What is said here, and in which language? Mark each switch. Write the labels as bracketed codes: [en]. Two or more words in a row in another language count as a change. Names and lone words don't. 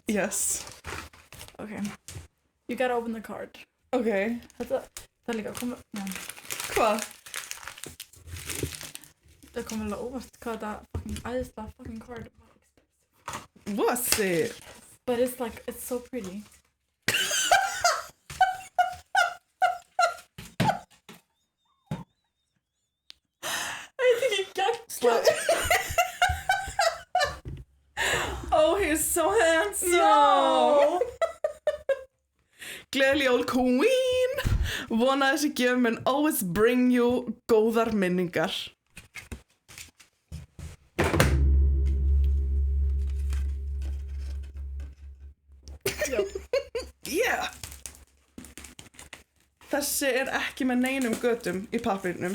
[en] Yes. Okay. You gotta open the card. Okay. [is] Þetta er líka að koma... Hvað? Það kom alveg óvart hvað þetta fucking æðislega [en] fucking card [is] var. [en] Was it? But it's like, it's so pretty. [is] Þetta er ekki geggjað. [en] Oh, he's so handsome. [is] Já. Gleðileg jól queen. Vona þessi gjöf mun [en] always bring you [is] góðar minningar. Já. [en] Yeah. [is] Þessi er ekki með neinum götum í pappírnum.